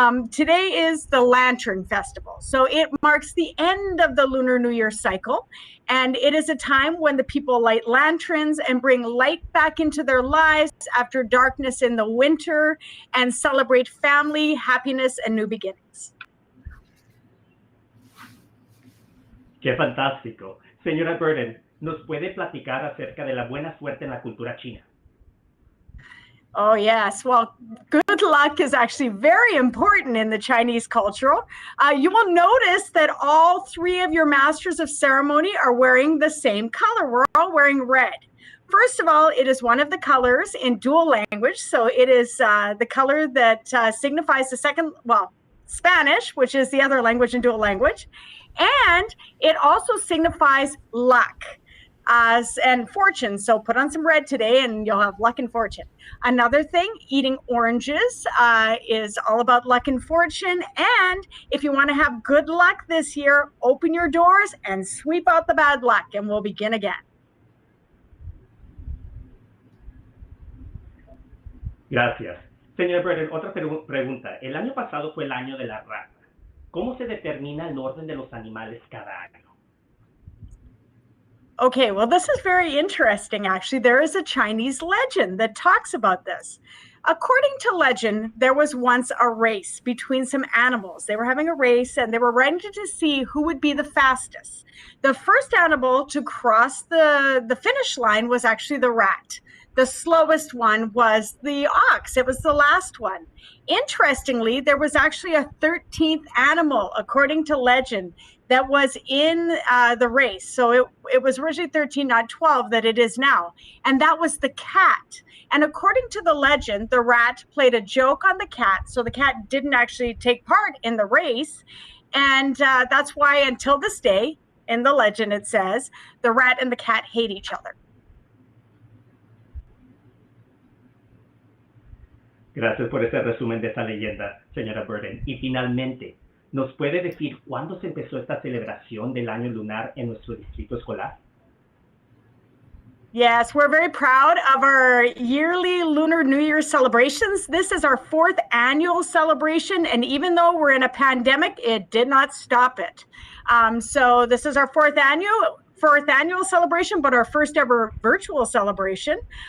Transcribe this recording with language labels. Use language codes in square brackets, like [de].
[en] Today is the Lantern Festival, so it marks the end of the Lunar New Year cycle, and it is a time when the people light lanterns and bring light back into their lives after darkness in the winter, and celebrate family, happiness, and new beginnings. [es] ¡Qué fantástico! Señora Burden, ¿nos puede platicar acerca de la buena suerte en la cultura china? [en] Oh, yes. Well, good luck is actually very important in the Chinese culture. You will notice that all three of your masters of ceremony are wearing the same color. We're all wearing red. First of all, it is one of the colors in dual language. So it is the color that signifies the second, well, Spanish, which is the other language in dual language. And it also signifies luck. And fortune. So put on some red today and you'll have luck and fortune. Another thing, eating oranges is all about luck and fortune. And if you want to have good luck this year, open your doors and sweep out the bad luck, and we'll begin again. [es] Gracias. Señora Burden, otra pregunta. El año pasado fue el año de la rata. ¿Cómo se determina el orden de los animales cada año? [en] Okay, well, this is very interesting, actually. There is a Chinese legend that talks about this. According to legend, there was once a race between some animals. They were having a race and they were ready to see who would be the fastest. The first animal to cross the finish line was actually the rat. The slowest one was the ox. It was the last one. Interestingly, there was actually a 13th animal, according to legend, that was in the race. So it was originally 13, not 12, that it is now. And that was the cat. And according to the legend, the rat played a joke on the cat. So the cat didn't actually take part in the race. And that's why until this day, in the legend, it says, the rat and the cat hate each other. [es] Gracias por ese resumen de esta leyenda, señora Burden. Y finalmente, ¿nos puede decir cuándo se empezó esta celebración del año lunar en nuestro distrito escolar? [en] Yes, we're very proud of our yearly Lunar New Year celebrations. This is our 4th annual celebration, and even though we're in a pandemic, it did not stop it. So this is our fourth annual celebration, but our first ever virtual celebration.